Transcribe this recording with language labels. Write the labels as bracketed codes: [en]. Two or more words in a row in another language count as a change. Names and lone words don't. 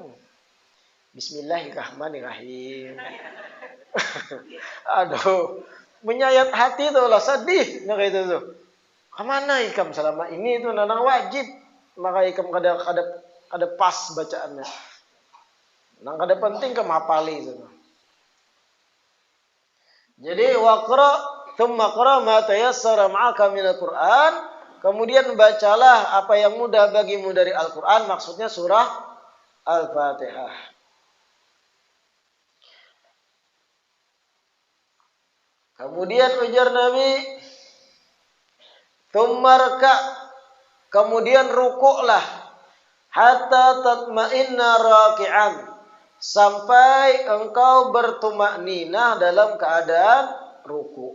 [bjn] Bismillahirrahmanirrahim. Aduh, menyayat hati tuh lah sedih nah kayak itu tuh. Kemana ikam selama ini itu nanang wajib maka ikam kada pas bacaannya. Nang kada penting kam hafali itu. [ar] Jadi واقرأ ثم اقرأ ما تيسر معك من القرآن, [id] kemudian bacalah apa yang mudah bagimu dari Al-Qur'an, maksudnya surah Al-Fatihah. Kemudian ujar Nabi, "Tsummarka", kemudian rukuklah, [ar] حتى تطمئن راكعا, [id] sampai engkau bertumakninah dalam keadaan ruku.